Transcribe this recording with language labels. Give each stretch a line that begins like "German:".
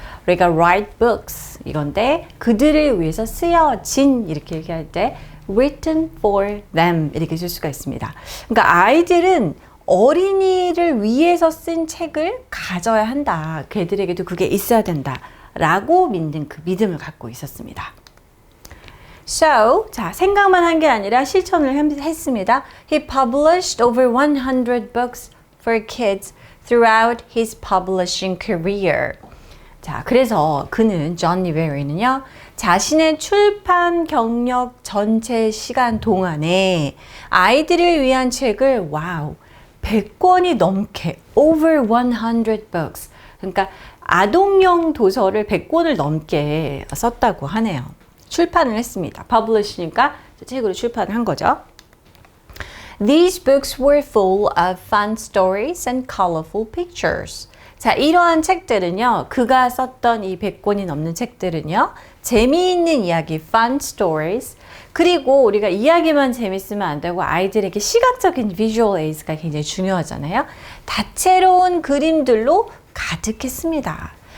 Korean: 우리가
English: write books
Korean: 이건데 그들을 위해서 쓰여진 이렇게 얘기할 때
English: written for them
Korean: 이렇게 쓸 수가 있습니다. 그러니까 아이들은 어린이를 위해서 쓴 책을 가져야 한다. 걔들에게도 그게 있어야 된다. 라고 믿는 그 믿음을 갖고 있었습니다.
English: So,
Korean: 자, 생각만 한 게 아니라 실천을 했습니다.
English: He published over 100 books for kids throughout his publishing career.
Korean: 자, 그래서 그는 존 뉴베리는요, 자신의 출판 경력 전체 시간 동안에 아이들을 위한 책을 100권이 넘게
English: over 100 books.
Korean: 그러니까 아동용 도서를 100권을 넘게 썼다고 하네요. 출판을 했습니다. publish니까 책으로 출판을 한 거죠.
English: These books were full of fun stories and colorful pictures.
Korean: 자, 이러한 책들은요, 그가 썼던 이 100권이 넘는 책들은요, 재미있는 이야기,
English: fun stories,
Korean: 그리고 우리가 이야기만 재밌으면 안 되고 아이들에게 시각적인
English: visual aids
Korean: 가 굉장히 중요하잖아요. 다채로운 그림들로 가득했습니다.